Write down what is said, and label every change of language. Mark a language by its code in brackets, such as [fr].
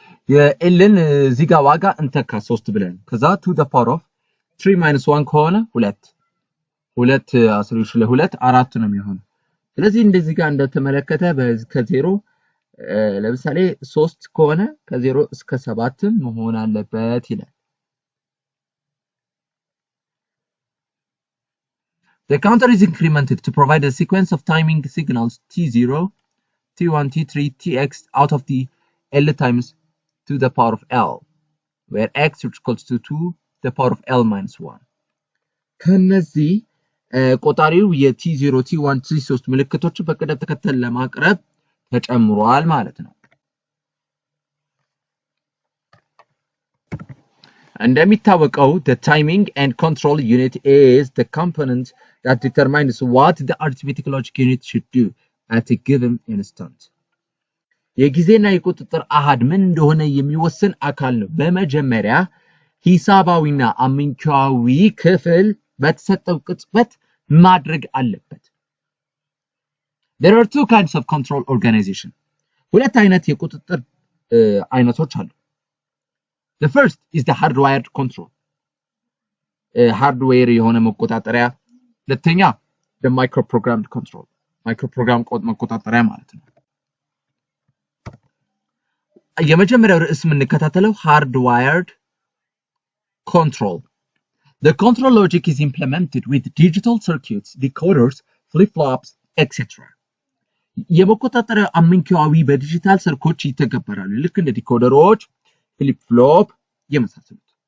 [am] የLን እዚህ ጋር ዋጋ እንተካ 3 ብለን ከዛ [en] to the power of 3 minus 1 [am] ከሆነ 2 10 ለ2 4 ነው የሚሆነው። ስለዚህ እንደዚህ ጋር እንደተመለከተ ከ0 ለምሳሌ 3 ከሆነ ከ0 እስከ 7 መሆን አለበት ይላል። [en] The counter is incremented to provide a sequence of timing signals T0, T1, T3, Tx out of the L times to the power of L, where x is equals to 2 the power of L minus 1. [am] ከነዚህ ቆጣሪው የT0, T1, T3 ምልክቶች በቅደም ተከተል ለማቅረብ ተጨምሯል ማለት ነው። እንደሚታወቀው [en] the timing and control unit is the component that determines what the arithmetic logic unit should do at a given instant. [am] የጊዜና የቁጥጥር አሃድ ምን እንደሆነ የሚወስን አካል ነው። በመጀመሪያ ሂሳባዊና አመንኪያዊ ክፍል በተሰጠው ቅጽበት ማድረግ አለበት። [en] There are two kinds of control organization. [am] ሁለት አይነት የቁጥጥር አይነቶች አሉ። [en] The first is the hardwired control. [am] Hardware የሆነ መቆጣጠሪያ። ሁለተኛ [en] the microprogrammed control. [am] Microprogram መቆጣጠሪያ ማለት ነው። የመጀመሪያው ርዕስ የምንከታተለው hardwired control. [en] The control logic is implemented with digital circuits, decoders, flip-flops, etc. [am] የመቆጣጠሪያ አመንኪያዊ በዲጂታል ሰርኮች ይተገበራሉ። ልክ እንደ ዲኮደሮች flip-flop የመሳሰሉት.